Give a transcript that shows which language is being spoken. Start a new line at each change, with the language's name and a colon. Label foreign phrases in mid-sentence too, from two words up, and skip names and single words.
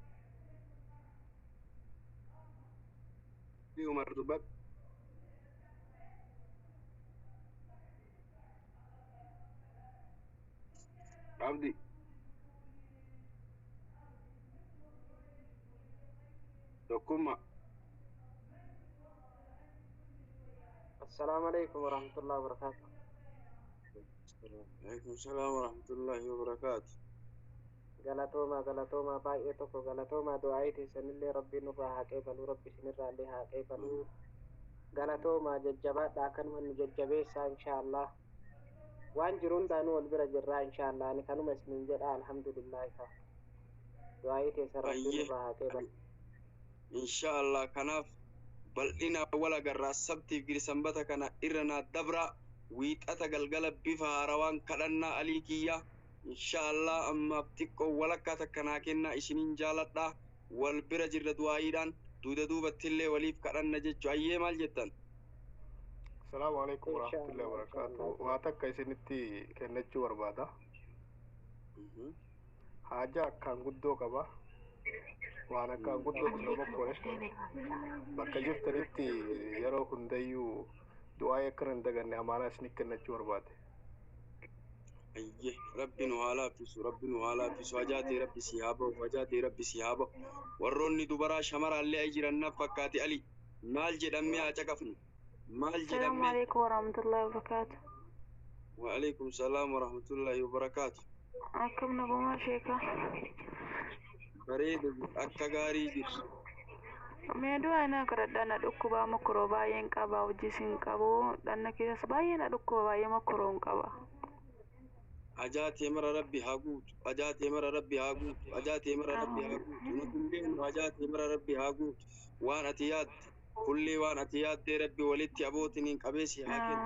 Oromo: Umar dubbadhu Abdi Dokuma
Arabic: السلام عليكم ورحمة الله وبركاته. عليكم السلام ورحمة الله وبركاته.
Oromo: galatooma baay'ee tokko galatooma du'aayitii sanillee rabbiin nurraa haa qeebalu rabbi isinirraa illee haa qeebalu galatooma jajjabaadha akkanuma nu jajjabeessaa inshaallah waan jiru hundaanuu wal bira jirraa inshaallah ani kanuma isinin jedha alhamdulillah ka du'aayitii san rabbiin nurraa haa qeebalu inshaallah kanaaf bal'ina wal agarraa sabtiif sanbata kana irra naa dabra wiixata galgala bifa haarawaan kadhannaa alii kiyya inshallah amma xiqqoo walakkaa takkanaa kennaa isiniin jaaladha wal bira jirra du'aayiidhaan duubattillee waliif kadhanna jechu ayyee maal jettan
Arabic: السلام عليكم ورحمة الله وبركاته.
Oromo: Waa takka isinitti kennachuu barbaada. Haja akkaan guddoo qaba. Waan akkaan guddoo nama kore. Bakka jirtanitti yeroo hundayyuu du'aa akkana hin daganne amaanaa isinitti kennachuu barbaade. ayyee rabbi nu haa laaffisu hajaatee rabbi si haa bahu warroonni dubaraa shamaraallee jiran naaf fakkaate ali maal jedhamee haa caqafnu maal jedhamee
Arabic: السلام عليكم ورحمة الله وبركاته. وعليكم السلام ورحمة الله وبركاته
Oromo: Akkam nagumaa sheeka. bareedu akka gaarii jirtu Mee du'a na kadhadhaa na dhukkubaa mokoroo baay'een qaba hojii sin qabu dhanna keessas baay'ee na dhukkuba baay'ee mokoroon qaba. ajaatee mara rabbi haa guutu ajaatee mara rabbi haa guutu nutilleen ajaatee mara rabbi haa guutu waan ati yaadde kullee waan ati yaaddee rabbi walitti abootiniin qabee si haa kennu